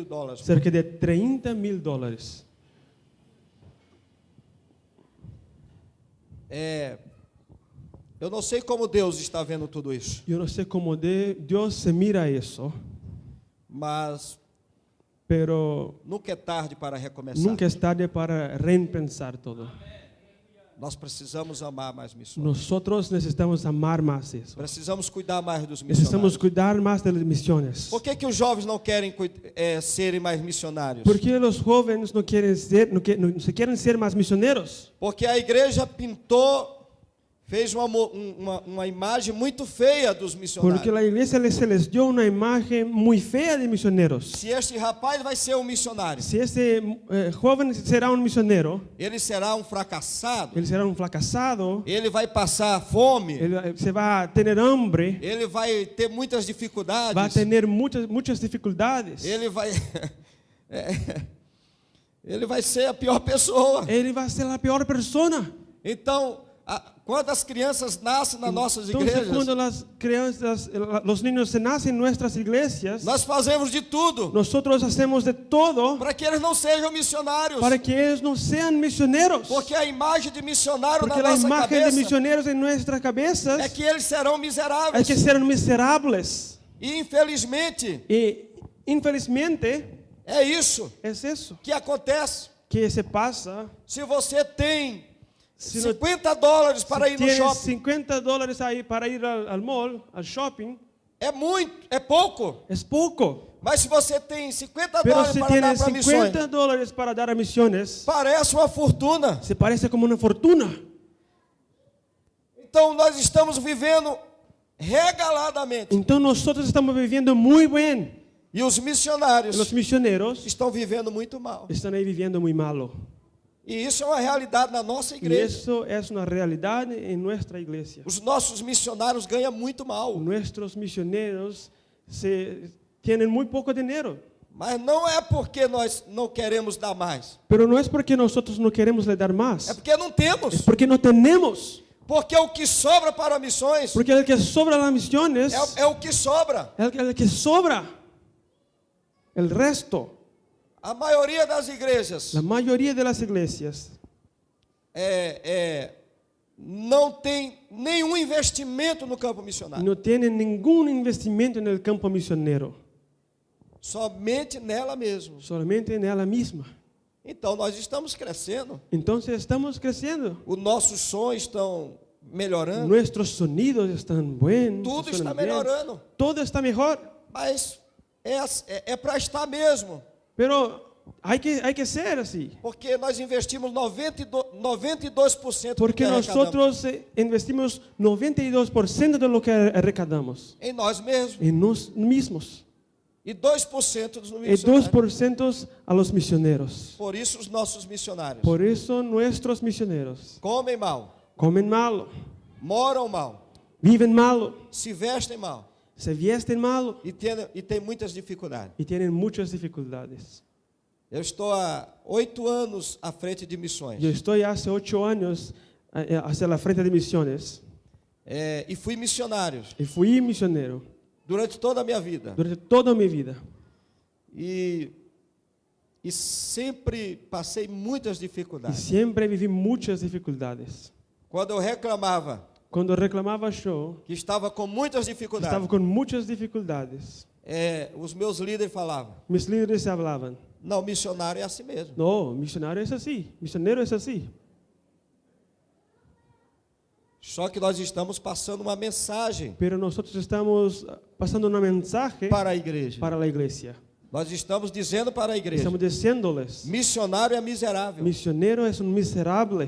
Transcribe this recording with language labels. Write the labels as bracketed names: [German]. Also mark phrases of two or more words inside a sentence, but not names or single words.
[Portuguese] Cerca de $30,000. Eu não sei como Deus está vendo tudo isso, [Spanish] Yo no sé cómo Dios se mira eso, [Portuguese] mas [Spanish] pero [Portuguese] nunca é tarde para recomeçar. [Spanish] nunca es tarde para repensar todo. [Portuguese] Nós precisamos amar mais missões. [Spanish] Nosotros necesitamos amar más eso. [Portuguese] Precisamos cuidar mais dos [Spanish] Necesitamos [Portuguese] missionários. [Spanish] cuidar más de las misiones. [Portuguese] Por que os jovens não querem serem mais missionários? [Spanish] ¿Por qué los jóvenes no se quieren ser más misioneros? [Portuguese] Porque a igreja fez uma imagem muito feia dos missionários. [Spanish] Porque la iglesia se les dio una imagen muy fea de misioneros. [Portuguese] Se este rapaz vai ser um missionário, [Spanish] Si ese joven será un misionero, [Portuguese] ele será um fracassado, [Spanish] él será un fracasado, [Portuguese] ele vai passar fome, [Spanish] él se va a tener hambre, [Portuguese] ele vai ter muitas dificuldades, [Spanish] va a tener muchas dificultades. [Portuguese] ele vai ser a pior pessoa. [Spanish] Él va a ser la peor persona. [Portuguese] Então, quando as crianças nascem nas nossas [Spanish] Entonces, [Portuguese] igrejas, [Spanish] cuando las crianzas, los niños se nacen en nuestras iglesias, [Portuguese] nós fazemos de tudo [Spanish] nosotros hacemos de todo [Portuguese] para que eles não sejam missionários. [Spanish] para que ellos no sean misioneros. [Portuguese] Porque a imagem de missionário [Spanish] Porque [Portuguese] na [Spanish] la [Portuguese] nossa [Spanish] imagen de [Portuguese] cabeça [Spanish] misioneros en nuestras cabezas [Portuguese] é que eles serão [Spanish] es [Portuguese] miseráveis. [Spanish] que serán miserables. [Portuguese] E infelizmente [Spanish] Y infelizmente [Portuguese] é isso [Spanish] es eso [Portuguese] que acontece. [Spanish] que se pasa. [Portuguese] Se você tem [Spanish] Si no [Portuguese] $50 para ir no [Spanish] tienes [Portuguese] shopping, [Spanish] $50 ahí para ir al mall, al shopping, [Portuguese] é pouco. [Spanish] es poco. [Portuguese] Mas se você tem $50 [Spanish] Pero si [Portuguese] para dar [Spanish] tienes [Portuguese] para missões, [Spanish] $50 para dar a misiones, [Portuguese] parece uma fortuna. [Spanish] se parece como una fortuna. [Portuguese] Então nós estamos vivendo regaladamente. [Spanish] Entonces nosotros estamos viviendo muy bien. [Portuguese] E os missionários [Spanish] Los misioneros [Portuguese] estão vivendo muito mal. [Spanish] están ahí viviendo muy malo. [Portuguese] E isso é uma realidade na nossa [Spanish] Y [Portuguese] igreja. [Spanish] eso es una realidad en nuestra iglesia. [Portuguese] Os nossos missionários ganham muito mal. [Spanish] Nuestros misioneros tienen muy poco dinero. [Portuguese] Mas não é porque nós não queremos dar mais. [Spanish] Pero no es porque nosotros no queremos le dar [Portuguese] É [Spanish] más. [Portuguese] porque não temos. [Spanish] Es porque no tenemos. [Portuguese] Porque o que sobra para missões [Spanish] Porque el que sobra las misiones [Portuguese] é o que sobra. [Spanish] el que sobra. El resto, [Portuguese] A maioria das igrejas [Spanish] la mayoría de las iglesias [Portuguese] não tem nenhum investimento no campo missionário. [Spanish] no tienen ningún investimento en el campo misionero. [Portuguese] Somente nela mesmo. [Spanish] Solamente en ella misma. [Portuguese] Então nós estamos crescendo. [Spanish] Entonces estamos creciendo. [Portuguese] Os nossos sonhos estão melhorando, [Spanish] nuestros sonidos están buenos, [Portuguese] tudo está [Spanish] suenan bien, [Portuguese] melhorando. [Spanish] todo está mejor, [Portuguese] Mas é para estar mesmo. [Spanish] pero hay que ser así, [Portuguese] Porque nós investimos 92% do [Spanish] porque [Portuguese] que arrecadamos [Spanish] nosotros investimos 92% de lo que arrecadamos [Portuguese] em nós mesmos [Spanish] en nos mismos [Portuguese] e 2% dos [Spanish] y [Portuguese] missionários. [Spanish] 2% a los misioneros. [Portuguese] Por isso os nossos missionários [Spanish] Por eso nuestros misioneros [Portuguese] comem mal, [Spanish] comen malo, [Portuguese] moram mal, [Spanish] viven malo, [Portuguese] se vestem mal [Spanish] se visten malo [Portuguese] e tem muitas dificuldades. [Spanish] y tienen muchas dificultades. [Portuguese] Eu estou há 8 anos à frente de missões. [Spanish] Yo estoy hace 8 años hacia la frente de misiones [Portuguese] E fui missionário [Spanish] y fui misionero [Portuguese] durante toda a minha vida. [Spanish] durante toda mi vida. [Portuguese] E sempre passei muitas [Spanish] Y [Portuguese] dificuldades. [Spanish] siempre viví muchas dificultades. [Portuguese] Quando eu reclamava [Spanish] Cuando reclamaba yo, [Portuguese] que estava com muitas [Spanish] estaba [Portuguese] dificuldades, [Spanish] con muchas dificultades. [Portuguese] os meus líderes falavam: [Spanish] Mis líderes hablaban, [Portuguese] não, missionário é assim mesmo. [Spanish] no, misionario es así, misionero es así. [Portuguese] Só que nós estamos passando uma mensagem [Spanish] Pero nosotros estamos pasando un mensaje [Portuguese] para a igreja. [Spanish] para la iglesia. [Portuguese] Nós estamos dizendo para a igreja: [Spanish] Estamos diciéndoles, [Portuguese] missionário é miserável. [Spanish] misionero es un miserable,